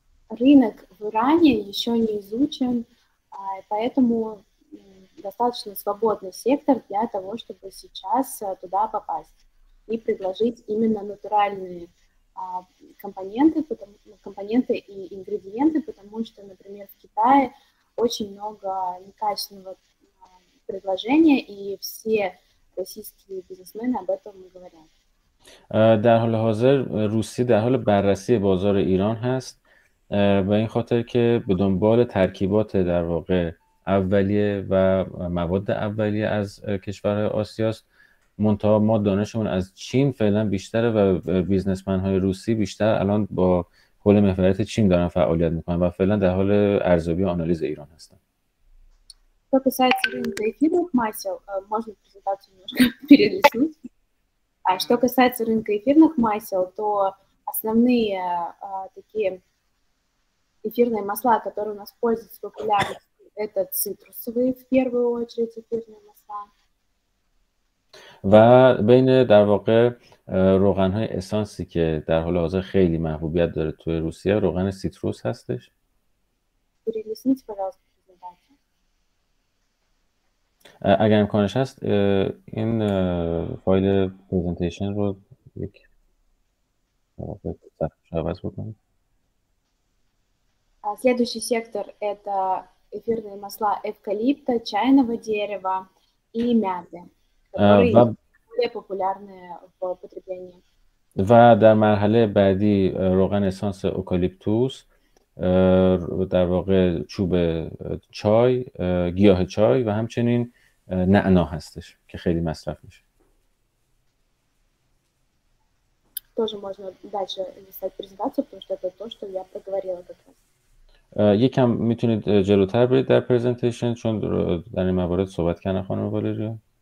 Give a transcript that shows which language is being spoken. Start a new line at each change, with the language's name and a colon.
Russian: Рынок в Иране еще не изучен, поэтому достаточно свободный сектор для того, чтобы сейчас туда попасть и предложить именно натуральные компоненты и ингредиенты, потому что, например, в Китае очень много некачественного предложения, и все российские бизнесмены об этом говорят.
Persian: در حال حاضر روسیه در حال بررسی بازار ایران هست و این خاطر که به دنبال ترکیبات در واقع اولیه و مواد اولیه از کشورهای آسیاست. منتها ما دانشمون از چین فعلا بیشتره و بیزنسمن های روسی بیشتر الان با حول محوریت چین دارن فعالیت میکنن و فعلا در حال ارزیابی و آنالیز ایران هستن.
Russian: Что касается рынка эфирных масел, можно презентацию немножко перелистнуть. Что касается рынка эфирных масел, то основные такие эфирные масла, которые у нас пользуются популярностью, это цитрусовые в первую очередь эфирные масла.
Persian: و بین در واقع روغن‌های اسانسی که در حال حاضر خیلی محبوبیت داره توی روسیه روغن سیتروس هستش.
Russian: Перелистните, пожалуйста, презентацию.
Persian: اگر امکانش هست این فایل پرزنتیشن رو یک صفحه عوض بکنید.
Russian: Следующий сектор – это эфирные масла эвкалипта, чайного дерева и мяты, которые более популярны в употреблении.
Persian: و در مرحله بعدی روغن اسانس اوکالیپتوس، در واقع چوب چای، گیاه چای و همچنین نعنا هستش که خیلی مصرف میشه.
Russian: Тоже можно дальше листать презентацию, потому что это то, что я проговорила как раз.
Persian: یکم میتونید جلوتر برید در پرزنتیشن چون در این موارد صحبت کردن خانم والریا.